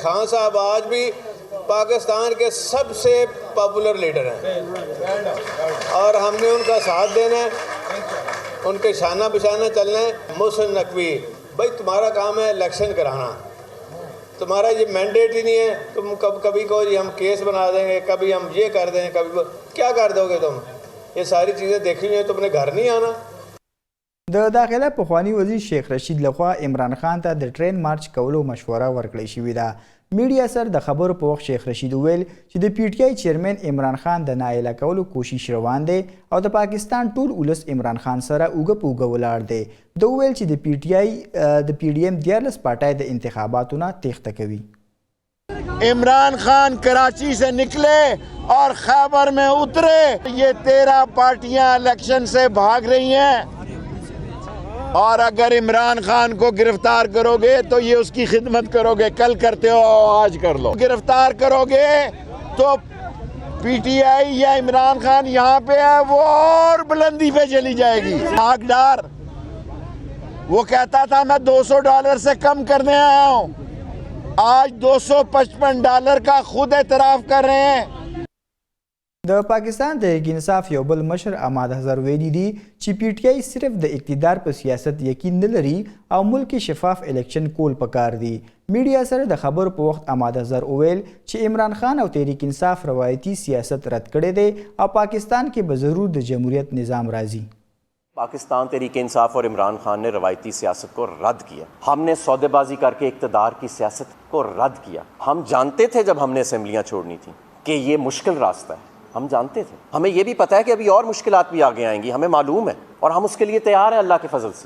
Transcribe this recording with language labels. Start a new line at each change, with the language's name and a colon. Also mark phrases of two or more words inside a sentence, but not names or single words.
Urdu: خان صاحب آج بھی پاکستان کے سب سے
English: popular leader
Urdu: ہیں اور ہم نے ان کا ساتھ دینا ہے، ان کے شانہ بشانہ چلنا ہے. محسن نقوی بھائی تمہارا کام ہے الیکشن کرانا، تمہارا یہ مینڈیٹ ہی نہیں ہے. تم کبھی کہو جی ہم کیس بنا دیں گے، کبھی ہم یہ کر دیں گے، کبھی کیا کر دو گے تم? یہ ساری چیزیں دیکھی ہوئی ہیں، تم نے گھر نہیں آنا.
Pashto: د داخله پخوانی وزیر شیخ رشید لخوا عمران خان ته د ټرین مارچ کولو مشوره ورکړې شوې ده. میډیا سره د خبرو په وخت شیخ رشید وویل چې د پی ټی آی چیرمن عمران خان د نااهله کولو کوشش روان دی او د پاکستان ټول ولس عمران خان سره اوږه په اوږه ولاړ دی. د وویل چې د پی ټی آی د پی ډي ایم 14 پارټۍ د انتخاباتو نه تېښته کوي.
Urdu: عمران خان کراچی سے نکلے اور خیبر میں اترے. یہ 13 پارٹیاں الیکشن سے بھاگ رہی ہیں اور اگر عمران خان کو گرفتار کرو گے تو یہ اس کی خدمت کرو گے. کل کرتے ہو آج کر لو. گرفتار کرو گے تو پی ٹی آئی یا عمران خان یہاں پہ ہے وہ اور بلندی پہ چلی جائے گی. حقدار وہ کہتا تھا میں $200 سے کم کرنے آیا ہوں، آج $255 کا خود اعتراف کر رہے ہیں.
Pashto: د پاکستان تحریک انصاف یو بل مشر احمد اظهر ویلي دي چې پی ټی آی صرف د اقتدار په سیاست یقین نه لري او ملک کې شفاف الیکشن کول پکار دي. میډیا سره د خبرو په وخت احمد اظهر وویل چې عمران خان او تحریک انصاف روایتي سیاست رد کړی دی او پاکستان کې به ضرور د جمهوریت نظام راځي.
Urdu: پاکستان تحریک انصاف اور عمران خان نے روایتی سیاست کو رد کیا. ہم نے سودے بازی کر کے اقتدار کی سیاست کو رد کیا. ہم جانتے تھے جب ہم نے اسمبلیاں چھوڑنی تھی کہ یہ مشکل راستہ ہے، ہم جانتے تھے. ہمیں یہ بھی پتا ہے کہ ابھی اور مشکلات بھی آگے آئیں گی، ہمیں معلوم ہے اور ہم اس کے لیے تیار ہیں اللہ کے فضل سے.